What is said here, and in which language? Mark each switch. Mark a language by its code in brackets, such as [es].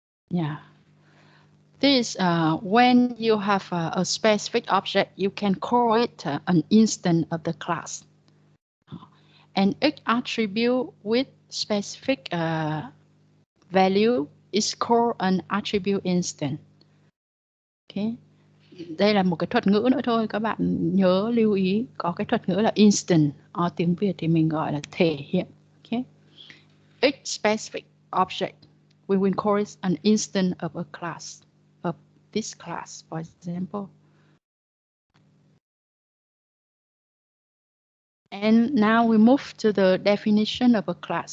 [en] Yeah. This when you have a specific object, you can call it an instance of the class. And each attribute with specific value is called an attribute instance. Okay. [vi] Đây là một cái thuật ngữ nữa thôi, các bạn nhớ lưu ý, có cái thuật ngữ là instant, ở tiếng Việt thì mình gọi là thể hiện. [en] Okay. Each specific object, we will call it an instance of a class, of this class, for example. And now we move to the definition of a class.